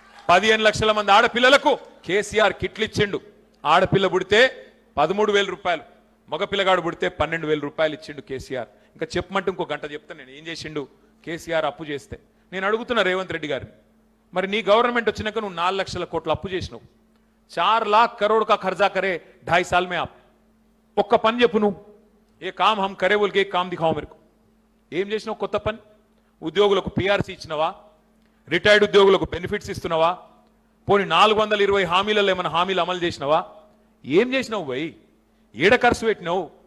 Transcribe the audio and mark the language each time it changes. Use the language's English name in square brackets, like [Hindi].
[Telugu] 15 లక్షల మంది ఆడపిల్లలకు కేసీఆర్ కిట్లు ఇచ్చిండు. ఆడపిల్ల పుడితే 13,000 రూపాయలు, మగపిల్లగాడు పుడితే 12,000 రూపాయలు ఇచ్చిండు కేసీఆర్. ఇంకా చెప్పమంటే ఇంకో గంట చెప్తాను నేను ఏం చేసిండు కేసీఆర్ అప్పు చేస్తే. నేను అడుగుతున్నా రేవంత్ రెడ్డి గారిని, మరి నీ గవర్నమెంట్ వచ్చినాక నువ్వు 4 లక్షల కోట్ల అప్పు చేసినావు. [Hindi] 4 लाख करोड़ का खर्चा करे 2.5 साल में आप. [Telugu] ఒక్క పని చెప్పు నువ్వు, [Hindi] ఏ కామ్ హమ్ కరే బోల్ కే కామ్ దిఖావు మేరకు. [Telugu] ఏం చేసినావు కొత్త పని? ఉద్యోగులకు పిఆర్సీ ఇచ్చినవా? రిటైర్డ్ ఉద్యోగులకు బెనిఫిట్స్ ఇస్తున్నావా? పోనీ 420 హామీలలో ఏమైనా హామీలు అమలు చేసినవా? ఏం చేసినావు భయ్? ఏడ ఖర్చు పెట్టినావు?